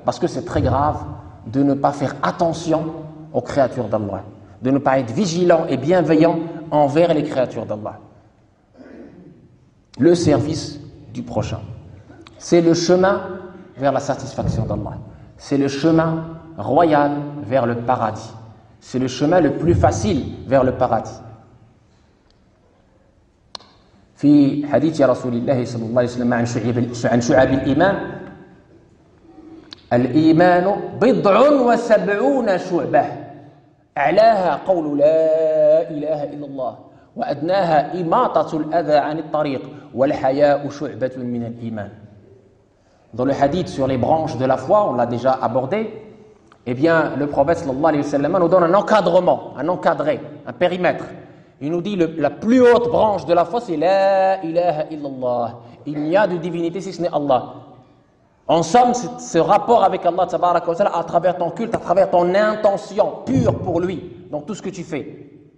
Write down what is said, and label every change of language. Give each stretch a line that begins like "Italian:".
French: Parce que c'est très grave de ne pas faire attention aux créatures d'Allah, de ne pas être vigilant et bienveillant envers les créatures d'Allah. Le service du prochain, c'est le chemin vers la satisfaction d'Allah. C'est le chemin royal vers le paradis. C'est le chemin le plus facile vers le paradis.
Arabic: في حديث رسول الله صلى الله عليه وسلم عن شعب الإمام الإيمان بضع وسبعون شعبة، أعلاها قول لا إله إلا الله، وأدناها إماطة الأذى عن الطريق، والحياء شعبة من الإيمان.
French: Dans le hadith sur les branches de la foi, on l'a déjà abordé, eh bien, le prophète
Arabic: sallallahu alayhi wa sallam
French: nous donne un encadrement, un encadré, un périmètre. Il nous dit la plus haute branche de la foi, c'est
Arabic: la ilaha illallah.
French: Il n'y a de divinité si ce n'est Allah. En somme, ce rapport avec Allah
Arabic: tabaraka wa ta'ala,
French: à travers ton culte, à travers ton intention pure pour lui, dans tout ce que tu fais.